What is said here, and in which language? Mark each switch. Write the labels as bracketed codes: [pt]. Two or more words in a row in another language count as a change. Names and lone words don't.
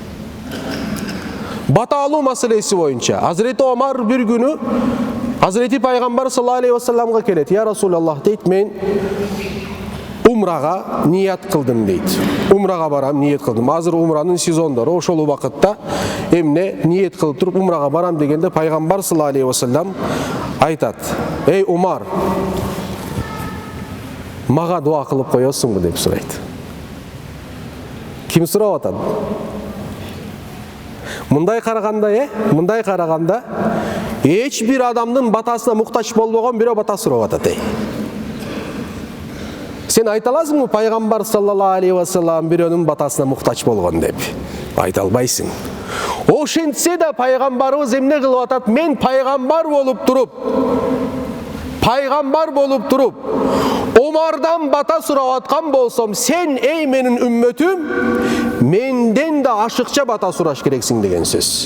[ky] Бата алуу маселеси боюнча [tr] Hazreti Omar bir günü Hazreti [ky] Пайгамбар [ar] صلى الله عليه وسلمга [ky] келет. [ar] يا رسول الله [ky] дейт, мен умрага ният кылдым дейт. Умрага барам, ният кылдым. Азыр умранын сезондору, ошол убакытта эмне ният кылып туруп умрага барам дегенде Пайгамбар [ar] صلى الله عليه وسلم [ky] айтат: "Эй Умар, мага дуа кылып коесуңбу?" деп сурайт. Ким сурап атат? Мындай караганда, эч бир адамдын батасына муктаж болбогон бирөө бата сурап атат. Сен айта аласыңбы Пайгамбар [ar] صلى الله عليه وسلم [ky] бирөөнүн батасына муктаж болгон деп? Айта албайсың. Ошентсе да Пайгамбарыбыз эмне кылып атат? Мен пайгамбар болуп туруп, Омардан бата сурап аткан болсом, сен эй менин үммөтүм, менден да ашыкча бата сураш керексиң деген сөз.